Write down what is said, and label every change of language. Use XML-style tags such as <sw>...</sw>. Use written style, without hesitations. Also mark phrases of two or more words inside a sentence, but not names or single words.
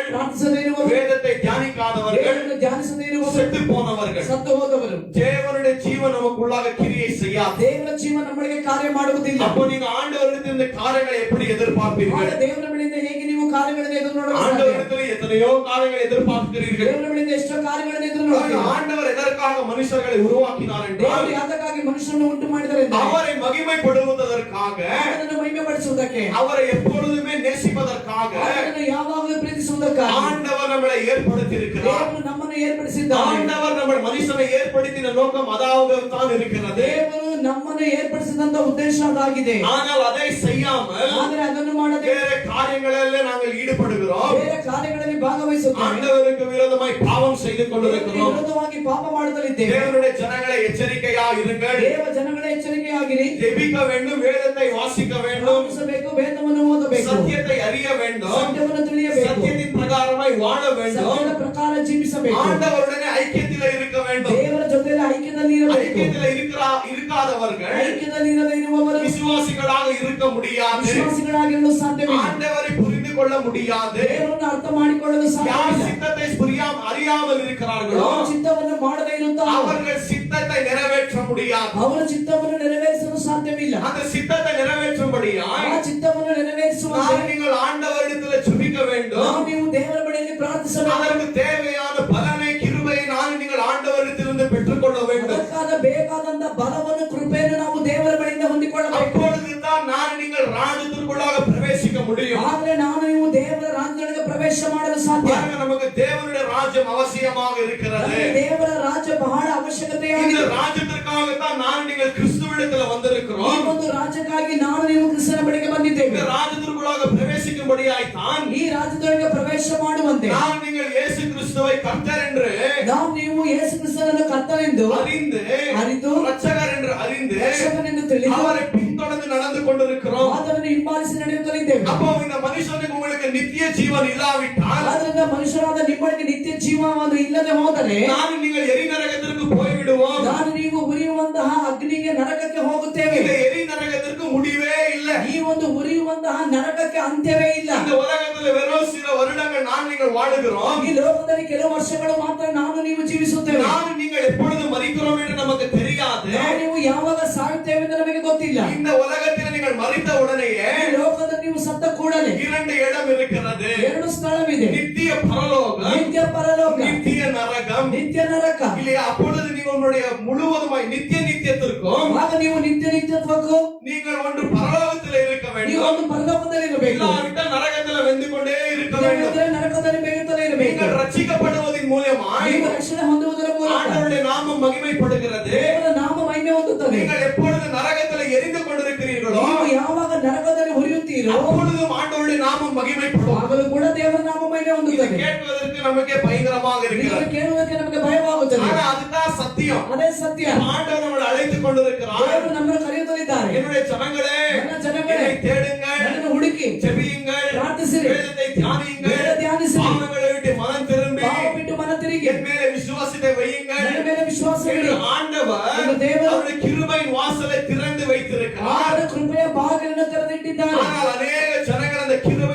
<kn>ಪ್ರಾರ್ಥಿಸದೇ ಇರುವವರು,</kn> <ta>வேதத்தை தியானிக்காதவர்கள்,</ta> <kn>ವೇದವನ್ನು ಧ್ಯಾನಿಸದೇ ಇರುವವರು,</kn> <ta>செத்து போனவர்கள்,</ta> <kn>ಸತ್ತು ಹೋದವರು,</kn> <ta>தேவனுடைய ஜீவன் நமக்குள்ளாக கிரியை செய்யாது.</ta> <kn>ದೇವರ ಜೀವ ನಮ್ಮೊಳಗೆ ಕಾರ್ಯ ಮಾಡುವುದಿಲ್ಲ.</kn> <ta>அப்போ நீங்க ஆண்டவரிடத்தில் இந்த காரியங்களை எப்படி</ta> <kn>ಆಗ</kn> <ta>எதிர்பார்ப்பீர்கள்?</ta> <kn>ದೇವರ ಬಳಿಯಿಂದ ಹೇಗೆ ನೀವು ಕಾರ್ಯಗಳನ್ನು ಎದುರು ನೋಡಲು ಸಾಧ್ಯ?</kn> <ta>ஆண்டவரிடத்தில் எத்தனையோ காரியங்களை எதிர்பார்க்கிறீர்கள்.</ta> <kn>ದೇವರ ಬಳಿಯಿಂದ ಎಷ್ಟೋ ಕಾರ್ಯಗಳನ್ನು ಎದುರು ನೋಡುತ್ತೀರಿ.</kn> <ta>ஆண்டவர் எதற்காக மனுஷர்களை உருவாக்கினார் என்றால்,</ta> <kn>ದೇವರು ಯಾತಕ್ಕಾಗಿ ಮನುಷ್ಯನನ್ನು ಉಂಟು ಮಾಡಿದ್ದಾರೆ ಎಂದರೆ,</kn> <ta>அவரை மகிமைப்படுவதற்காக,</ta> <kn>ಆತನನ್ನು ಮಹಿಮೆಪಡಿಸುವುದಕ್ಕೆ,</kn> <ta>அவரை எப்பொழுதுமே நேசிப்பதற்காக</ta> <kn>ಆತನನ್ನು ಯಾವಾಗಲೂ ಪ್ರೀತಿಸುವುದಕ್ಕಾಗಿ</kn> <ta>ஆண்டவர் நம்மளை ஏற்படுத்தி இருக்கிறார்.</ta> <kn>ದೇವರು ನಮ್ಮನ್ನು ಏರ್ಪಡಿಸಿದ್ದಾನೆ.</kn> <ta>ஆண்டவர் நம்ம மனுஷனை ஏற்படுத்தின நோக்கம் அதாவது தான் இருக்கிறது.</ta> <kn>ದೇವರು ನಮ್ಮನ್ನು ಏರ್ಪಡಿಸಿದಂತ ಉದ್ದೇಶ ಅದಾಗಿದೆ.</kn> <ta>ஆனால் அதை செய்யாமல்</ta> <kn>ಆದರೆ ಅದನ್ನು ಮಾಡದೆ</kn> <ta>வேற காரியங்களில் நாங்கள் ஈடுபடுகிறோம்.</ta> <kn>ಬೇರೆ ಕಾರ್ಯಗಳಲ್ಲಿ ಭಾಗವಹಿಸುತ್ತೇವೆ.</kn> <ta>ஆண்டவருக்கு விரோதமாய் பாவம் செய்து கொண்டிருக்கிறோம்.</ta> <kn>ವಿರೋಧವಾಗಿ ಪಾಪ ಮಾಡುತ್ತಲಿದ್ದೇವೆ.</kn> <ta>தேவனுடைய ஜனங்களை எச்சரிக்கையா இருங்கள்.</ta> <kn>ದೇವ ಜನಗಳ ಎಚ್ಚರಿಕೆಯಾಗಿರಿ.</kn> <ta>ஜெபிக்க வேண்டும், வேதத்தை வாசிக்க வேண்டும்,</ta> <kn>ಪ್ರಾರ್ಥಿಸಬೇಕು, ವೇದವನ್ನು ಓದಬೇಕು,</kn> <ta>சத்தியத்தை அறிய வேண்டும்,</ta> <kn>ಸತ್ಯವನ್ನು ತಿಳಿಯಬೇಕು,</kn> <ta>சத்தியத்தின் பிரகாரமாய் வாழ வேண்டும்,</ta> <kn>ಸತ್ಯದ ಪ್ರಕಾರ ಜೀವಿಸಬೇಕು,</kn> <ta>ஆண்டவருடனே ஐக்கியத்தில் இருக்க வேண்டும்.</ta> <kn>ದೇವರ ಜೊತೆಯಲ್ಲಿ ಐಕ್ಯದಲ್ಲಿ ಇರಬೇಕು.</kn> <ta>ஐக்கியத்தில் இருக்காதவர்கள்</ta> <kn>ಐಕ್ಯದಲ್ಲಿ ಇರದೇ ಇರುವವರು</kn> <ta>விசுவாசிகளாக இருக்க முடியாது.</ta> <kn>ವಿಶ್ವಾಸಿಗಳಾಗಿರಲು ಸಾಧ್ಯವಿಲ್ಲ.</kn> <ta>ஆண்டவரை புரிந்து கொள்ள முடியாது.</ta> <kn>ದೇವರನ್ನು ಅರ್ಥ ಮಾಡಿಕೊಳ್ಳಲು</kn> <ta>யார்</ta> <kn>ಸಾಧ್ಯವಿಲ್ಲ.</kn> <ta>சித்தத்தை அறியாமல் இருக்கிறார்களோ</ta> <kn>ಯಾರು ಚಿತ್ತವನ್ನು ಮಾಡದೇ ಇರುತ್ತಾರೋ</kn> <ta>அவர்கள் சித்தத்தை நிறைவேற்ற முடியாது.</ta> <kn>ಅವರ ಚಿತ್ತವನ್ನು ನೆರವೇರಿಸಲು ಸಾಧ್ಯವಿಲ್ಲ.</kn> <ta>அந்த சித்தத்தை நிறைவேற்றும்படியாய்</ta> <kn>ಆ ಚಿತ್ತವನ್ನು ನೆರವೇರಿಸುವಂತೆ</kn> <ta>நீங்கள் ஆண்டவரிடத்தில் ஜெபிக்க வேண்டும்.</ta> <kn>ನೀವು ದೇವರ ಬಳಿಯಲ್ಲಿ ಪ್ರಾರ್ಥಿಸಬೇಕು.</kn> <ta>அதற்கு தேவையான பலனை, கிருபையை நீங்கள் ஆண்டவரிடத்திலிருந்து பெற்றுக்கொள்ள வேண்டும்.</ta> <kn>ಅದಕ್ಕಾದ ಬೇಕಾದಂತ ಬಲವನ್ನು, ಕೃಪೆಯನ್ನು ನಾವು ದೇವರ ಬಳಿಯಿಂದ ಹೊಂದಿಕೊಳ್ಳಬೇಕು.</kn> <ta>அப்பொழுதுதான் நீங்கள் ராஜ்யத்திற்குள்ளாக பிரவேசிக்க முடியும்.</ta> <kn>ಆದರೆ ನಾನು ನೀವು ದೇವರ ರಾಜ್ಯದೊಳಗೆ ಪ್ರವೇಶ ಮಾಡಲು ಸಾಧ್ಯ.</kn> <ta>பாருங்க, நமக்கு தேவனுடைய ராஜ்யம் அவசியமாக இருக்கிறது.</ta> <kn>ನಮಗೆ ದೇವರ ರಾಜ್ಯ ಬಹಳ ಅವಶ್ಯಕತೆಯಾಗಿದೆ.</kn> <ta>இந்த ராஜ்யத்திற்காகத்தான் நீங்கள் கிறிஸ்துவிடத்தில் வந்திருக்கிறோம்.</ta> <kn>ಈ ಒಂದು ರಾಜ್ಯಕ್ಕಾಗಿ ನಾನು ನೀವು ಕ್ರಿಸ್ತನ ಬಳಿಗೆ ಬಂದಿದ್ದೇವೆ.</kn> <ta>இந்த ராஜ்யத்திற்குள்ளாக பிரவேசிக்கும்படியாய் தான்</ta> <kn>ಈ ರಾಜ್ಯದೊಳಗೆ ಪ್ರವೇಶ ಮಾಡುವಂತೆ</kn> <ta>நீங்கள் இயேசு கிறிஸ்துவை கர்த்தர் என்று</ta> <kn>ನಾವು ನೀವು ಯೇಸು ಕ್ರಿಸ್ತನನ್ನು ಕರ್ತನೆಂದು</kn> <ta>அறிந்து, ரட்சகர் என்று அறிந்து,</ta> <kn>ರಕ್ಷಕನೆಂದು ತಿಳಿದು</kn> <ta>அவரை பின்தொடர்ந்து நடந்து கொண்டிருக்கிறோம்.</ta> <kn>ಆತನನ್ನು ಹಿಂಬಾಲಿಸಿ ನಡೆಯುತ್ತಲಿದ್ದೇವೆ.</kn> <ta>அப்போ இந்த மனுஷனுக்கு உங்களுக்கு நித்திய ஜீவன் இல்லாவிட்டால்,</ta> <kn>ಆದ್ರಿಂದ ಮನುಷ್ಯರಾದ ನಿಮ್ಮೊಳಗೆ ನಿತ್ಯ ಜೀವವನ್ನು ಇಲ್ಲದೆ ಹೋದರೆ</kn> <ta>நீங்கள் எரி நரகத்திற்கு போய்விடுவோம்.</ta> <kn>ನಾನು ನೀವು ಉರಿಯುವಂತಹ ಅಗ್ನಿಗೆ ನರಕಕ್ಕೆ ಹೋಗುತ್ತೇವೆ.</kn> <ta>இந்த எரி நரகத்திற்கு முடிவே இல்லை.</ta> <kn>ಈ ಒಂದು ಉರಿಯುವಂತಹ ನರಕಕ್ಕೆ ಅಂತ್ಯವೇ ಇಲ್ಲ.</kn> <ta>இந்த உலகத்தில் வெறும் சில வருடங்கள் நீங்கள் வாழுகிறோம்.</ta> <kn>ಈ ಲೋಕದಲ್ಲಿ ಕೆಲವು ವರ್ಷಗಳು ಮಾತ್ರ ನಾನು ನೀವು ಜೀವಿಸುತ್ತೇವೆ.</kn> <ta>நீங்கள் எப்பொழுது மரிக்கிறோம் என்று நமக்கு தெரியாது.</ta> <kn>ನೀವು ಯಾವಾಗ ಸಾಯುತ್ತೇವೆ ಎಂದು ನಮಗೆ ಗೊತ್ತಿಲ್ಲ.</kn> <ta>இந்த உலகத்தில் நீங்கள் மரித்த உடனேயே</ta> <kn>ಈ ಲೋಕದಲ್ಲಿ ನೀವು ಸತ್ತ ಕೂಡಲೇ</kn> <ta>இரண்டு இடம் இருக்கிறது.</ta> <kn>ಎರಡು ಸ್ಥಳವಿದೆ.</kn> <ta>நித்திய பரலோகம்,</ta> <kn>ನಿತ್ಯ ಪರಲೋಕ,</kn> <ta>நித்திய நரகம்.</ta> <kn>ನಿತ್ಯ ನರಕ.</kn> <ta>இல்லையா? அப்பொழுது உங்களுடைய முழுவதுமாய் நித்தியத்திற்கும்</ta> <kn>ಆಗ ನೀವು ನಿತ್ಯತ್ವಕ್ಕೂ</kn> <ta>நீங்கள் ஒன்று பரலோகத்தில் இருக்க வேண்டும்.</ta> <kn>ನೀವು ಒಂದು ಪರಲೋಕದಲ್ಲಿ ಇರಬೇಕು.</kn> <ta>இல்லாவிட்டால் நரகத்தில் வெந்து கொண்டே இருக்க வேண்டும்.</ta> <kn>ನರಕದಲ್ಲಿ ಬೇಯುತ್ತಲೇ ಇರಬೇಕು.</kn> <ta>நீங்கள் ரட்சிக்கப்படுவதின் மூலமாய்</ta> <kn>ನೀವು ರಕ್ಷಣೆ ಹೊಂದುವುದರ ಮೂಲಕ</kn> <ta>ஆண்டவருடைய நாமம் மகிமைப்படுகிறது.</ta> <kn>ದೇವರ ನಾಮ ಮಹಿಮೆ ಹೊಂದುತ್ತದೆ.</kn> <ta>நீங்கள் எப்பொழுது நரகத்தில் எரிந்து கொண்டிருக்கிறீர்களோ,</ta> <kn>ನೀವು ಯಾವಾಗ ನರಕದಲ್ಲಿ ಉರಿಯುತ್ತೀರೋ</kn> <ta>அப்பொழுதும் ஆண்டவருடைய நாமம் மகிமைப்படும்.</ta> <kn>ಆಗಲೂ ಕೂಡ ದೇವರ ನಾಮ ಮಹಿಮೆ ಹೊಂದುತ್ತದೆ.</kn> <ta>கேட்பதற்கு நமக்கு பயங்கரமாக இருக்கிறது.</ta> <kn>ಕೇಳುವುದಕ್ಕೆ ನಮಗೆ ಭಯವಾಗುತ್ತದೆ.</kn> <ta>ஆனா அதுதான் சத்தியம்.</ta> <kn>ಅದೇ ಸತ್ಯ.</kn> <ta>ஆண்டவர் நம்மளை அழைத்துக் கொண்டிருக்கிறார்.</ta> <kn>ದೇವರು ನಮ್ಮನ್ನು ಕರೆಯುತ್ತಲಿದ್ದಾರೆ.</kn> <ta>என்னுடைய ஜனங்களே,</ta> <kn>ನನ್ನ ಜನಗಳೇ,</kn> <ta>என்னை தேடுங்கள்,</ta> <kn>ನನ್ನನ್ನು ಹುಡುಕಿ,</kn> <ta>ஜெபியுங்கள்,</ta> <kn>ಪ್ರಾರ್ಥಿಸಿರಿ,</kn> <ta>வேதத்தை தியானியுங்கள்,</ta> <kn>ವೇದ ಧ್ಯಾನಿಸಿರಿ,</kn> <ta>பாவங்களை விட்டு மனம் திரும்பி</ta> <kn>ಪಾಪ ಬಿಟ್ಟು ಮನ ತಿರುಗಿ</kn> <ta>என் மேலே விசுவாசத்தை வையுங்கள்.</ta> <kn>ನನ್ನ ಮೇಲೆ ವಿಶ್ವಾಸ ಇಡಿ.</kn> <ta>ஆண்டவர் அவருடைய கிருபையின் வாசலை திறந்து வைத்திருக்கிறார்.</ta> <kn>ಆತನ ಕೃಪೆಯ ಬಾಗಿಲನ್ನು ತೆರೆದಿಟ್ಟಿದ್ದಾನೆ.</kn> <ta>ஆனால் அநேக ஜனங்கள் அந்த</ta>